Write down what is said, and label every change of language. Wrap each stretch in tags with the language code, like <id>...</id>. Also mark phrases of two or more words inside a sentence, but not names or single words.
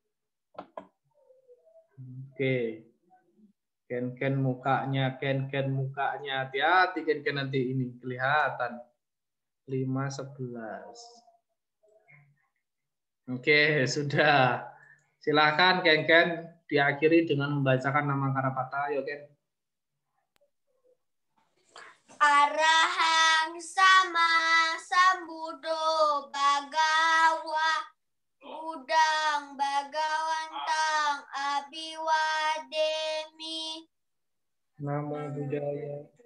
<id>Oke. Ken mukanya. Hati-hati Ken nanti ini kelihatan. 5-11. Oke, sudah. Silakan Ken diakhiri dengan membacakan nama Karapata. Yuk Ken.</id> <pi>Arahang sama sambudo bagawa budang bagawantang abiwademi. Namo Buddhaya.</pi>